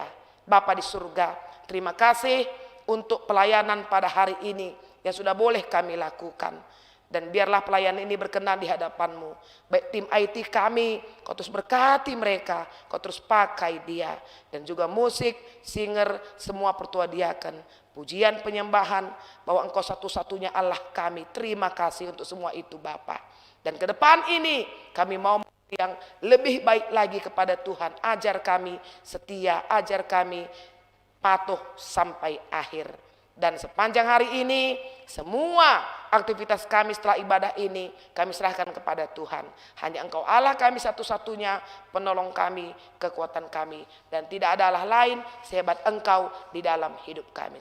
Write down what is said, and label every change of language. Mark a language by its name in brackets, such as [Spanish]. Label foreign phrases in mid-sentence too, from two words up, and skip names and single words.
[Indonesian] Bapa di surga, terima kasih untuk pelayanan pada hari ini yang sudah boleh kami lakukan. Dan biarlah pelayanan ini berkenan di hadapan-Mu. Baik tim IT kami, Kau terus berkati mereka, Kau terus pakai dia. Dan juga musik, singer, semua pertua diaken. Pujian penyembahan, bahwa Engkau satu-satunya Allah kami. Terima kasih untuk semua itu Bapa. Dan ke depan ini kami mau yang lebih baik lagi kepada Tuhan. Ajar kami setia, ajar kami patuh sampai akhir. Dan sepanjang hari ini, semua aktivitas kami setelah ibadah ini, kami serahkan kepada Tuhan. Hanya Engkau Allah kami satu-satunya, penolong kami, kekuatan kami. Dan tidak ada Allah lain sehebat Engkau di dalam hidup kami.